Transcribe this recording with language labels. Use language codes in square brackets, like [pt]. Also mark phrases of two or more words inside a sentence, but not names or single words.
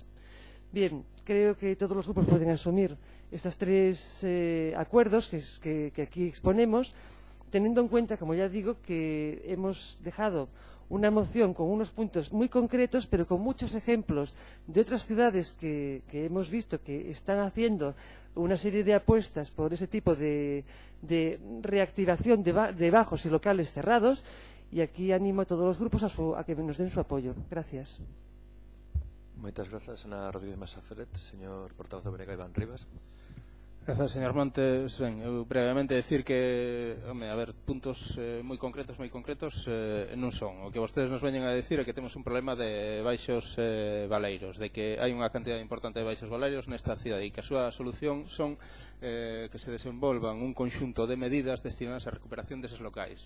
[es] Bien, creo que todos los grupos pueden asumir estos 3 acuerdos que aquí exponemos, teniendo en cuenta, como ya digo, que hemos dejado una moción con unos puntos muy concretos, pero con muchos ejemplos de otras ciudades que hemos visto que están haciendo una serie de apuestas por ese tipo de reactivación de bajos y locales cerrados, y aquí animo a todos los grupos a que nos den su apoyo. Gracias. [gl] Moitas grazas, Ana Rodríguez Masaferet. Señor portavoz do BNG, Iván Rivas. Grazas, señor Montes. Ben, eu brevemente decir que, a ver, puntos moi concretos non son. O que vostedes nos veñen a decir é que temos un problema de baixos valeiros, de que hai unha cantidad importante de baixos valeiros nesta cidade e que a súa solución son que se desenvolvan un conxunto de medidas destinadas á recuperación deses locais.